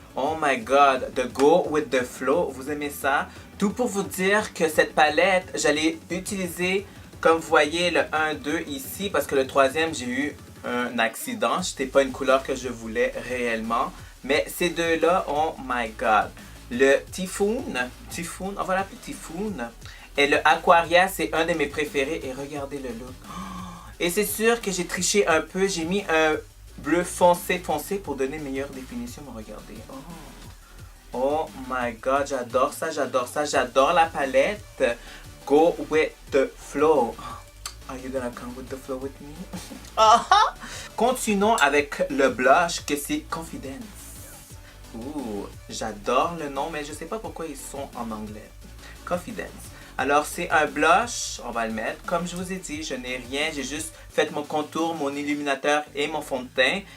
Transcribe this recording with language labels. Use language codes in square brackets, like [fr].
[en] Oh my god, the Go With The Flow. [fr] Vous aimez ça? Tout pour vous dire que cette palette, j'allais utiliser, comme vous voyez, le 1-2 ici, parce que le troisième, j'ai eu un accident. C'était pas une couleur que je voulais réellement. Mais ces deux-là, [en] oh my god. [fr] Le Typhoon, on va l'appeler Typhoon. Et le Aquaria, c'est un de mes préférés. Et regardez le look. Et c'est sûr que j'ai triché un peu. J'ai mis un bleu foncé pour donner une meilleure définition. Mais regardez. [en] Oh my god, [fr] j'adore ça. J'adore la palette. Go With The Flow. [en] Are you gonna come with the flow with me? [fr] Continuons avec le blush que c'est Confidence. Ouh, j'adore le nom, mais je sais pas pourquoi ils sont en anglais. Confidence. Alors, c'est un blush, on va le mettre. Comme je vous ai dit, je n'ai rien. J'ai juste fait mon contour, mon illuminateur et mon fond de teint.